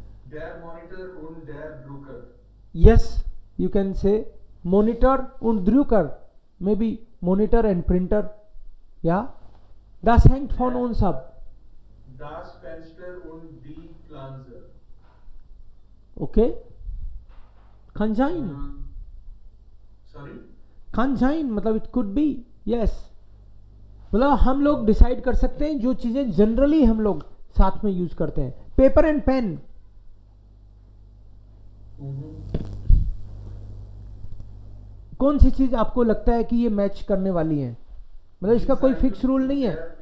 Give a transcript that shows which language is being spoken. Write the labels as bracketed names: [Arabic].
[German] Der Monitor und der Drucker. [English] Yes, you can say monitor [German] und Drucker. [English] Maybe monitor and printer. [German] Yeah. Das hängt von uns ab. Das Fenster und die Pflanze. Okay. Kann sein. [English] Sorry. [German] Kann sein [Hindi] मतलब [English] it could be. Yes. [Hindi] मतलब हम लोग decide कर सकते हैं जो चीजें generally हम लोग साथ में यूज करते हैं. [English] Paper and pen. [Hindi] कौन सी चीज आपको लगता है कि ये मैच करने वाली है? मतलब इसका कोई फिक्स रूल नहीं है.